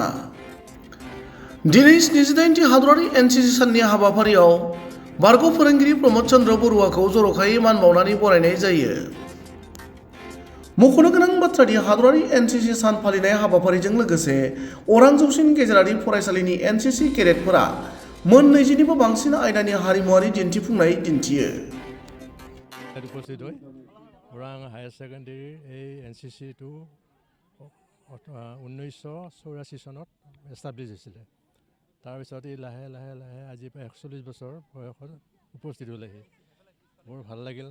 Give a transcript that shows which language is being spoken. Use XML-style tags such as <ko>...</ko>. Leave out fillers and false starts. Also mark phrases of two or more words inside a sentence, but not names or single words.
<brx>दिनै 78थि हादरारि एनसिसि साननि हाबाफारियाव बारग' फोरोंगिरि प्रमद चन्द्र बरुवाखौ जर'खायै मान बावनानै बरायनाय जायो। मख'नो गोनां बाथ्रादि हादरारि एनसिसि सान फालिनाय हाबाफारिजों लोगोसे अरां जौसिन गेजेरारि फरायसालिनि एनसिसि केडेटफोरा मोन 20निबो बांसिन आयदानि हारिमुआरि दिन्थिफुंनाय दिन्थियो।</brx> <as>উপস্থিত হৈ ওৰাং হায়াৰ ছেকেণ্ডেৰীৰ এই এনচিচিটো 1984 চনত এষ্টাব্লিছ হৈছিলে। তাৰপিছত এই লাহে লাহে লাহে আজি প্ৰায় 41 বছৰ বয়সত উপস্থিত হ'লেহি। বৰ ভাল লাগিল।</as>